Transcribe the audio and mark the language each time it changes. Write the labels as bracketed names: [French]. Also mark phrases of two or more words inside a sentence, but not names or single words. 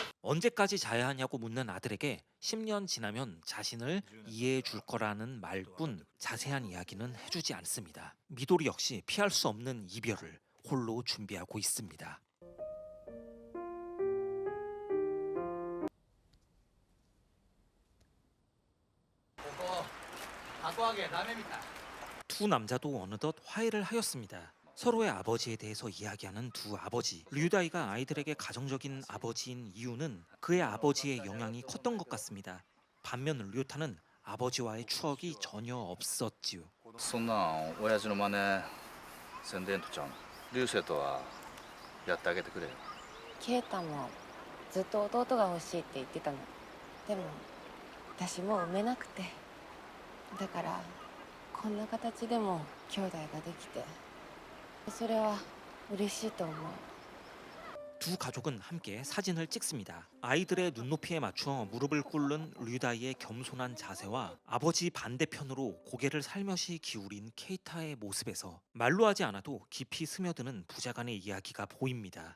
[Korean] 언제까지 자야 하냐고 묻는 아들에게 10년 지나면 자신을 이해해 줄 거라는 말뿐 자세한 이야기는 해주지 않습니다. 미도리 역시 피할 수 없는 이별을 홀로 준비하고 있습니다. 두 남자도 어느덧 화해를 하였습니다. 서로의 아버지에 대해서 이야기하는 두 아버지. 류다이가 아이들에게 가정적인 아버지인 이유는 그의 아버지의 영향이 컸던 것 같습니다. 반면 류타는 아버지와의 추억이 전혀 없었지요. [Japanese] そんなん親父の真似せんでんとちゃうの。流星とはやってあげてくれよ。ケイタもずっと弟が欲しいって言ってたの。でも私もう産めなくて、だからこんな形でも兄弟ができてそれは嬉しいと思う [Korean] 두 가족은 함께 사진을 찍습니다. 아이들의 눈높이에 맞춰 무릎을 꿇는 류다이의 겸손한 자세와 아버지 반대편으로 고개를 살며시 기울인 케이타의 모습에서 말로 하지 않아도 깊이 스며드는 부자간의 이야기가 보입니다.